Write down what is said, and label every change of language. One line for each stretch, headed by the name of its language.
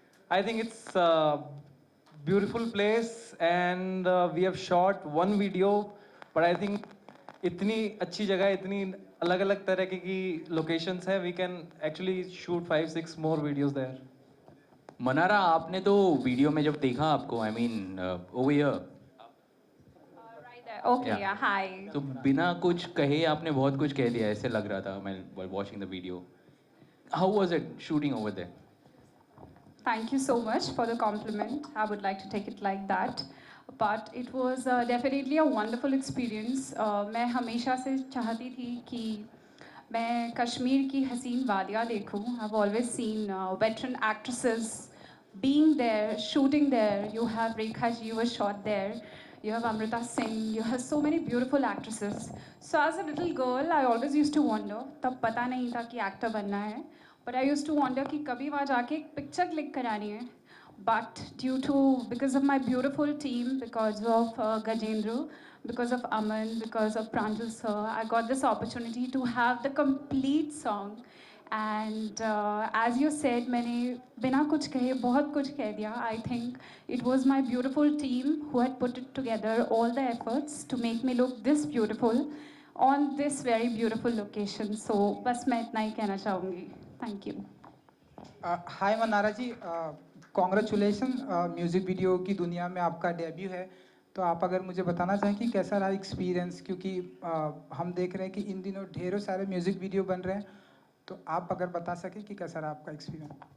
English: I think it's a beautiful place and we have shot one video, but I think
Hindi: इतनी अच्छी जगह, इतनी अलग अलग तरह की locations है,
English: we can actually shoot 5-6 more videos there.
Hindi: Mannara, आपने तो वीडियो में जब देखा आपको,
English: I mean over here. Right there. Okay, yeah, hi.
Hindi: तो बिना कुछ कहे आपने बहुत कुछ कह दिया, ऐसे लग रहा था मैं
English: while watching the video. How was it shooting over there? Thank you so much for the compliment. I would like to take it like that. But it was definitely a wonderful experience.
Hindi: मैं हमेशा से चाहती थी कि मैं कश्मीर की हसीन वादियाँ देखूँ.
English: I've always seen veteran actresses being there, shooting there. You have Rekha ji, you were shot there. You have Amrita Singh. You have so many beautiful actresses. So as a little girl, I always used to wonder.
Hindi: तब पता नहीं था कि actor बनना है.
English: But I used to wonder
Hindi: कि कभी वहाँ जाके एक पिक्चर क्लिक करानी है.
English: But because of my beautiful team, because of Gajendra, because of Aman, because of Pranjal sir, I got this opportunity to have the complete song. And as you said,
Hindi: मैंने बिना कुछ कहे बहुत कुछ कह दिया.
English: I think it was my beautiful team who had put it together, all the efforts to make me look this beautiful on this very beautiful location.
Hindi: So बस मैं इतना ही कहना चाहूँगी.
English: Thank you.
Hindi: Hi Mannara ji, congratulation. Music video की दुनिया में आपका debut है, तो आप अगर मुझे बताना चाहें कि कैसा रहा एक्सपीरियंस, क्योंकि हम देख रहे हैं कि इन दिनों ढेरों सारे म्यूज़िक वीडियो बन रहे हैं, तो आप अगर बता सकें कि कैसा रहा आपका एक्सपीरियंस.